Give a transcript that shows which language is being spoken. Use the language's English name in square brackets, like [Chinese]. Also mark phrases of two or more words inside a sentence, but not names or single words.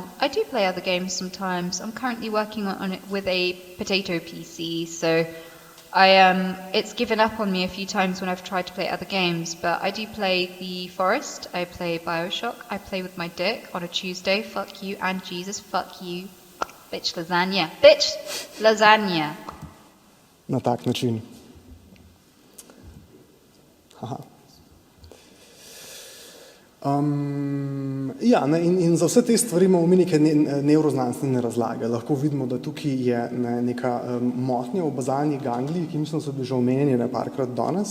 [English] I do play other games sometimes. I'm currently working on it with a potato PC, so it's given up on me a few times when I've tried to play other games, but I do play The Forest, I play Bioshock, I play with my dick on a Tuesday, fuck you and Jesus, fuck you, bitch lasagna, bitch lasagna. [Slovenian] Na tak način. Aha. In za vse te stvari imamo mi neke nevroznanstvene razlage. Lahko vidimo, da tukaj je neka motnja v bazalnih ganglih, ki mislim, so bili že omenjeni parkrat danes.